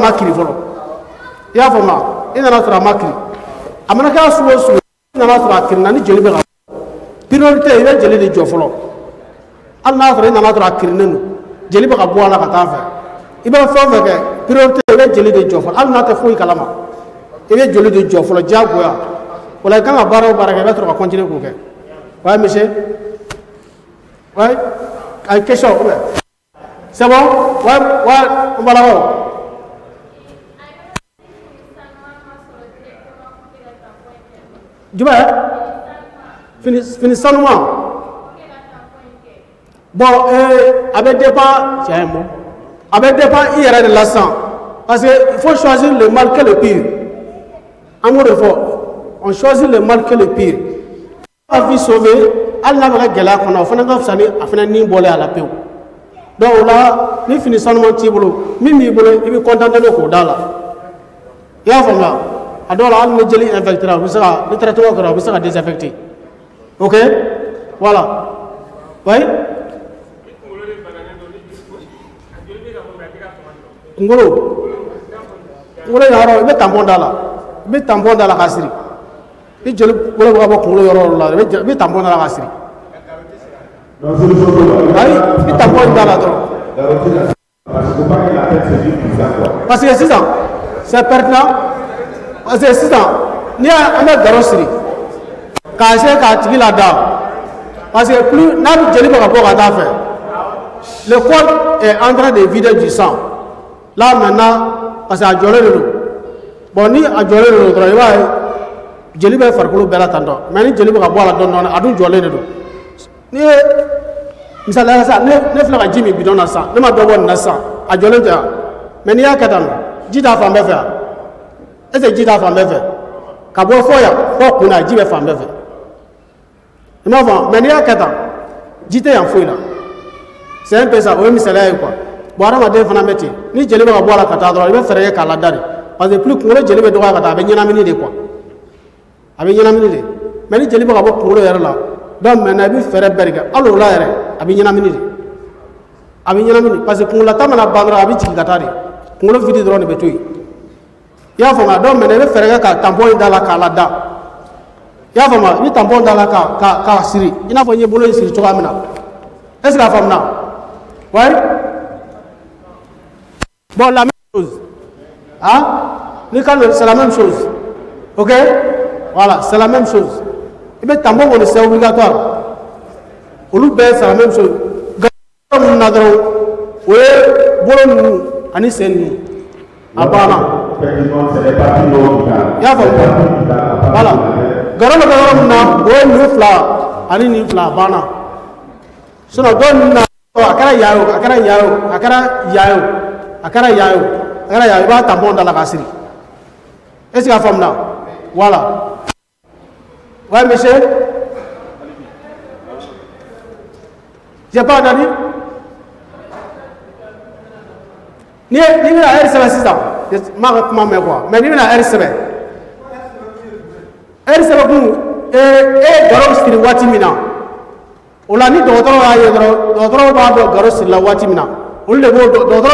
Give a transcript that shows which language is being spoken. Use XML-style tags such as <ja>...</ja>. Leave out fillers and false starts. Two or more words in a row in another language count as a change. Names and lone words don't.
<bm>ma kiri fɔlɔ I y'a faamu I nana sɔrɔ a ma kiri a mana kɛ sugu o sugu I nana sɔrɔ a kirinna ni joli bɛ ka priorité I bɛ jeli de jɔ fɔlɔ hali n'a sɔrɔ I nana sɔrɔ a kirinen don jeli bɛ ka bɔ a la ka taa fɛ I bɛ fɛn o fɛn kɛ priorité I bɛ jeli de jɔ fɔlɔ hali n'a tɛ foyi kalama I bɛ joli de jɔ fɔlɔ diyagoya o la I kan ka baara o baara kɛ I bɛ sɔrɔ ka continuer k'o kɛ</bm> <fr>ouais monsieur ouais une question c'est bon ouais on va là-haut</fr> <bm>jumɛn fini sanuman bon a bɛ dépend tiɲɛ bon a bɛ dépend I yɛrɛ de la sisan</bm> <fr>parce que il faut choisir le mal que le pire</fr> <bm>an b'o de fɔ</bm> <fr>on choisit le mal que le pire</fr> <bm>a</bm> <fr>vie sauvée</fr> <bm>hali n'a bɛ ka gɛlɛya kɔnɔ o fana ka fisa ni a fana ni bɔlen a la pewu donc o la ni fini sanuman t'i bolo min b'i bolo I bɛ contenter n'o k'o d'a la I y'a faamuya a dɔw la hali ni jeli infectera o bɛ se ka ni traitement kɛra o bɛ se ka désinfecter</bm> <fr>ok voilà oui</fr> <bm>kunkolo yɔrɔ I bɛ tampon d'a la I bɛ tampon d'a la k'a siri ni joli bolo bɛ ka bɔ kunkolo yɔrɔ la I bɛ tampon d'a la k'a siri ayi I bɛ tampon d'a la dɔrɔn</bm> <fr>parce que</fr> <bm>sisan</bm> <fr>c'est pertinent parce que</fr> <bm>sisan n'i an bɛ garo siri k'a essayer k'a tigi lada</bm> <fr>parce que plus</fr> <bm>n'a bɛ jeli bɛ ka bɔ ka taa fɛ</bm> <fr>le corps est en train de vider du sang là maintenant parce que</fr> <bm>a jɔlen de don bon ni a jɔlen de don dɔrɔn I b'a ye jeli bɛ farikolo bɛɛ la tan tɔ mais ni jeli bɛ ka bɔ a la dɔɔni dɔɔni a dun jɔlen de don ni ye misaliya sa ne filɛ ka ji min bidon na sisan ne ma dɔ bɔ nin na sisan a jɔlen tɛ yan mais n'i y'a kɛ tan ji t'a fan bɛɛ fɛ yan</bm> <fr>est ce que</fr> <bm>ji t'a fan bɛɛ fɛ ka bɔ fɔ yan fɔ kun na ji bɛ fan bɛɛ fɛ i m'a faamu mais n'i y'a kɛ tan ji tɛ yan foyi la</bm> <fr>c'est un peu ça</fr> <bm>o ye misaliya ye</bm> <fr>quoi bon</fr> <bm>hadamaden fana bɛ ten ni jeli bɛ ka bɔ a la ka taa dɔrɔn i bɛ fɛɛrɛ kɛ k'a lada de</bm> <fr>parce que plus</fr> <bm>kunkolo jeli bɛ dɔgɔya ka taa a bɛ ɲɛnamini de quoi a bɛ ɲɛnamini de mais ni jeli bɛ ka bɔ kunkolo yɛrɛ la</bm> <fr>donc maintenant</fr> <bm>i bɛ fɛɛrɛ bɛɛ de kɛ hali o la yɛrɛ a bɛ ɲɛnamini de a bɛ ɲɛnamini</bm> <fr>parce que</fr> <bm>kunkolota mana ban dɔrɔn a bɛ jigin ka taa de kunkolo vide dɔrɔn de bɛ to yen i y'a faamuya</bm> <fr>donc maintenant</fr> <bm>i bɛ fɛɛrɛ kɛ ka tampon in da la k'a lada i y'a faamuya i bɛ tampon da la k'a siri i n'a fɔ n ye bolo in siri cogoya min na</bm> <fr>est ce que</fr> <bm>a faamuna oui</bm> <fr>bon la même chose hein</fr> <bm>ni kan</bm> <fr>c'est la même chose ok voilà c'est la même chose</fr> <bm>i bɛ tampon kɔni</bm> <fr>c'est obligatoire</fr> <bm>olu bɛɛ</bm> <fr>c'est la même chose</fr> <bm>garo minnu na dɔrɔn o ye bolo ninnu ani sen ninnu a banna i y'a faamu voilà garo bɛ kɛ yɔrɔ min na o ye nin fila ani nin fila a banna sinon dɔw ninnu na a kɛra yan ye o a kɛra yan ye o a kɛra yan ye o a kɛra yan ye o a kɛra yan i b'a tampon da la k'a siri</bm> <fr>est ce que</fr> <bm>a faamuna</bm> <fr>voilà ouais monsieur j'ai pas entendu</fr> <bm>ni bɛna heure sɛbɛn sisan n b'a ka kuma mɛn</bm> <fr>quoi mais</fr> <bm>ni bɛna heure sɛbɛn kun e ye garo siri waati min na o la ni dɔgɔtɔrɔ y'a ye dɔrɔn dɔgɔtɔrɔ b'a dɔn garo sirila waati min na olu de b'o dɔgɔtɔrɔ</bm>